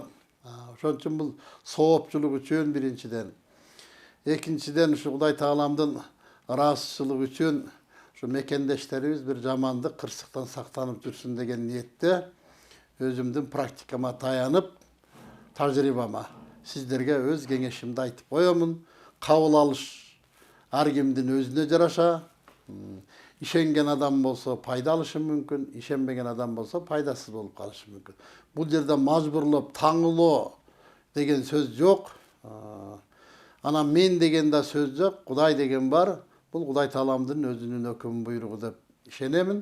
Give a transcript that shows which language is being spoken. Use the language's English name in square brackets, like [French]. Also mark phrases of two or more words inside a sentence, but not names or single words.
[Kyrgyz] Ошон үчүн бул соопчулук үчүн биринчиден, экинчиден ушу Кудай Тааламдын ыраазычылыгы үчүн ушу мекендештерибиз бир жамандык, кырсыктан сактанып жүрсүн деген ниетте өзүмдүн практикама таянып, тажрыйбама сиздерге өз кеңешимди айтып коёмун. Кабыл алыш ар кимдин өзүнө жараша. Ишенген адам болсо пайда алышы мүмкүн, ишенбеген адам болса пайдасыз болуп калышы мүмкүн. Бул жерде мажбурлап таңылоо деген сөз жок. Анан мен деген да сөз жок, Кудай деген бар. Бул Кудай Тааламдын өзүнүн өкүм буйругу деп ишенемин.